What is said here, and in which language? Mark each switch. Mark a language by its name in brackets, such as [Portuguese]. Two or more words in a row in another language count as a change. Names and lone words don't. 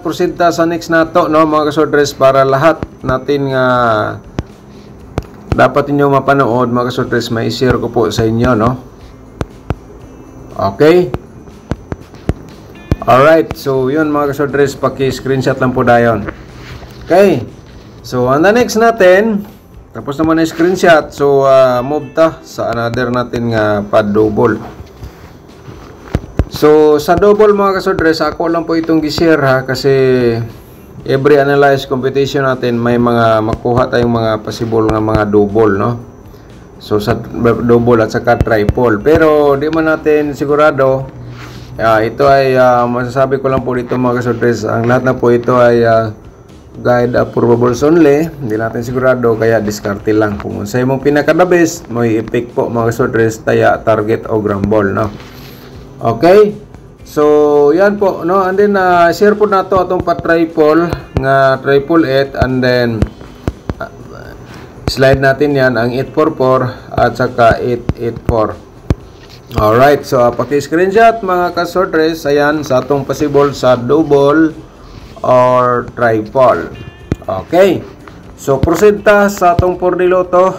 [Filipino] Proceed ta sa next nato, no mga kasorters, para lahat natin nga dapat inyo mapanood mga kasorters, may share ko po sa inyo, no? [English] Okay. [Filipino] Alright, so yun mga kasorters, paki-screenshot lang po dayon. Okay. So [English] on the next [Filipino] natin, tapos naman ang screenshot. So move ta sa another natin nga pa-double. So, sa double mga kasorters, ako lang po itong gi-share kasi every [English] analyze competition [Filipino] natin may mga makuha tayong mga possible nga mga double, no? So, sa double at saka triple. Pero, di man natin sigurado. Ito ay, masasabi ko lang po dito mga kasorters, ang lahat na po ito ay [English] guide probables only. [Filipino] Hindi natin sigurado, kaya diskarte lang. Kung sa imong pinaka- [English] the best, [Filipino] may i-pick po mga kasorters, taya, target o grambol, no? Okay, so yan po, no, [English] and then [Filipino] share po nato atong pa-triple nga 888, [English] and then [Filipino] slide natin yan ang 844 at saka 884. Alright, so paki-screenshot mga kasorters, ayan, sa atong possible sa double or triple. [Cebuano] Okay, so proceed ta sa atong 4D Lotto.